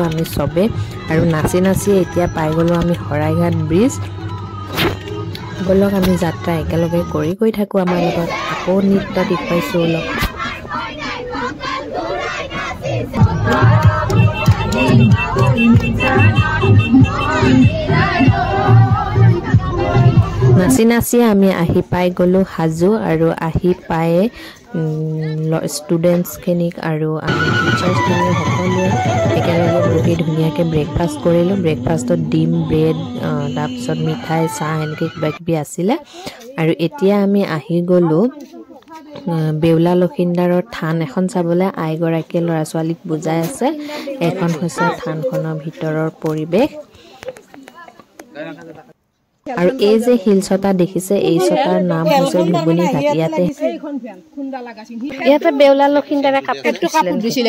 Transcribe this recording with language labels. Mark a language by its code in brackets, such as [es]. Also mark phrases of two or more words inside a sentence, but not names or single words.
[as] আমি সবে আৰু নাচি নাচি এতিয়া পাই গলো আমি হৰাইঘাট ব্ৰিজ বলক আমি যাত্ৰা একেলগে কৰি গৈ থাকো আমাৰ লগত আকৌ নৃত্য দেখুৱাইছো অলপ নাচি নাচি আমি আহি পাই গলো হাজু আৰু আহি পাই students kenik aru আমি teachers কেইজনিক হকলোৱে একেলগে বহি ধুনীয়াকৈ breakfast কৰিলোঁ breakfast টো ডিম bread টাপছত মিঠাই চাহ এনেকৈ কিবা কিবি আছিলে আৰু এতিয়া আমি আহি গলোঁ বেউলা লখিন্দাৰৰ থান এখন চাবলে আইগৰাকী লৰা ছোৱালীক বুজাই আছে এখন হৈছে থানখনৰ ভিতৰৰ পৰিবেশ আৰু এই যে হিলছটা দেখিছে এই ছটাৰ নাম হৈছে ধুবুনি ঘাট ইয়াতে বেউলা লখিন্দাৰে কাপোৰ দিছিলে